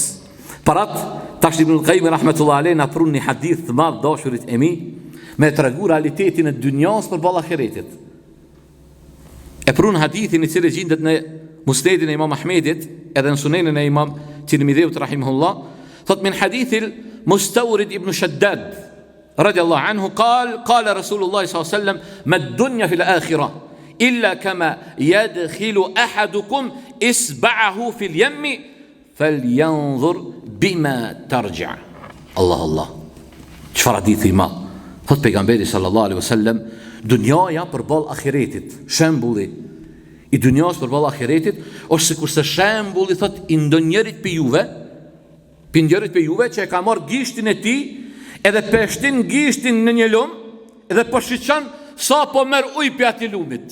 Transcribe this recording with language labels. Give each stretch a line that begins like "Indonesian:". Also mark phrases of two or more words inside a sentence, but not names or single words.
Albanian: Parat tash Ibn al-Qayyim
Arabic: رحمة الله عليه
Albanian: na prun një hadith të madh dashurit e mi me tregu realitetin e dunjas përballë ahiretit. E prun hadithin i cili gjendet në Musnedin e Imam Ahmedit edhe në Sunenin e Imam Tirmidhiut rahimahullah, thot
Arabic: من حديث المستورد بن شداد رضي الله عنه قال رسول الله صلى الله عليه وسلم ما الدنيا في الآخرة إلا كما يدخل أحدكم إصبعه في اليم فلينظر بما ترجع'.
Albanian: Allah. Çfarë hadithi ma? Thot pejgamberi
Arabic: صلى الله عليه وسلم,
Albanian: dunjaja përballë ahiretit, shembulli i dunjas përballë ahiretit është sikurse shembulli thot i ndonjërit për juve që e ka marrë gishtin e tij edhe peshtin gishtin në një lum edhe po shiçan sa po merr ujë pi atij lumit.